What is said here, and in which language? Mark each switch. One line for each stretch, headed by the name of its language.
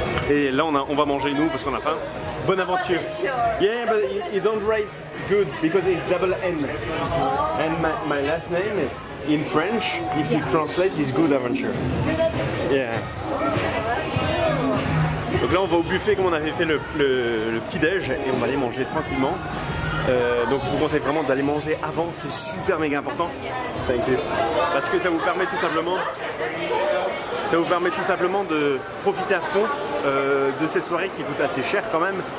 French: Et là on va manger nous parce qu'on a faim. Bonne aventure.
English: Yeah, but you don't write good because it's double N. And my last name in French, if you translate, is Good Adventure. Yeah.
French: Donc là on va au buffet comme on avait fait le petit déj et on va aller manger tranquillement. Donc je vous conseille vraiment d'aller manger avant, c'est super méga important. Parce que ça vous permet tout simplement de profiter à fond de cette soirée qui coûte assez cher quand même.